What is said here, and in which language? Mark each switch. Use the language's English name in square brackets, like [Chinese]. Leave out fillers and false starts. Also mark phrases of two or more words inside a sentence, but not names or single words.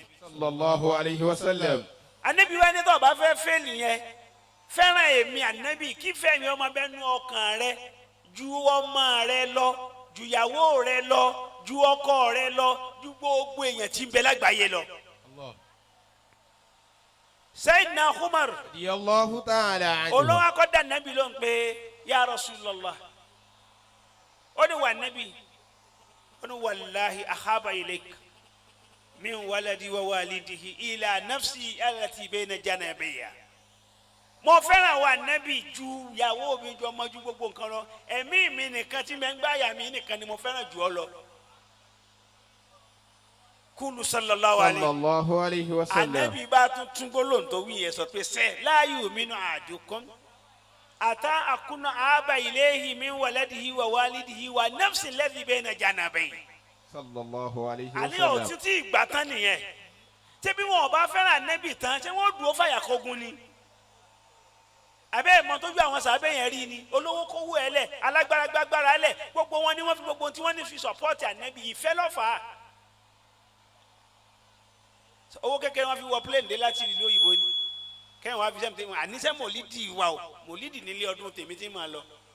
[Arabic] صلى الله عليه وسلم. [Yoruba] Ànábì wa ní tó bá fẹ́ fẹ́ẹ̀lì yẹn fẹ́ràn èmi Ànábì kí fẹ́mi ọmọ bẹ́ẹ̀ nú ọkàn rẹ ju ọmọ rẹ lọ ju ìyàwó rẹ lọ ju ọkọ rẹ lọ ju gbogbo èèyàn tí ń bẹ lágbàáyé lọ. [Arabic] سيدنا عمر رضي الله تعالى عنه. [Yoruba] olówó akọ́dà Nabi ló ń pè [Arabic] يا رسول الله [Yoruba] ó ní wà Nabi ó ní [Arabic] والله أحب إليك من ولدي ووالده إلا نفسي التي بين جنبي. [Yoruba] mo fẹ́ràn wà Nabi ju ìyàwó mi ju ọmọ ju gbogbo nǹkan lọ ẹ̀mí mi nìkan tí mo ń gbáyà mi nìkan ni mo fẹ́ràn jù ọ lọ. [Arabic] قولوا صلى الله عليه وسلم. [Yoruba] Ànábì bá tún gbólóhùn tó wí yẹn sọ pé sẹ [Arabic] لا يؤمن أحدكم حتى أكون أحب إليه من ولده ووالده ونفسي الذي بين جنبيه. صلى الله عليه و àní سلم. [Yoruba] ò títí ìgbà tán nìyẹn tí bí wọn ò bá fẹ́ràn Ànábì tán ṣé wọ́n dúró fàyà kógun ni àbẹ́ ìmọ̀ tó ju àwọn sàbẹ̀ yẹn rí ni olówó kówó ẹ lẹ̀ alágbára gbágbára lẹ̀ gbogbo wọn ni wọ́n fi gbogbo tí wọ́n ní fi sọ̀pọ́ọ̀tì Ànábì ìfẹ́ lọ́fàá owó kékeré wọn fi wọ plane dé láti ìlú òyìnbó ni kẹ́hìn wọn fi sẹ́mi tẹ́mi àníṣe mòlídìí wa o mòlídìí nílé ọdún tèmi tí mà lọ.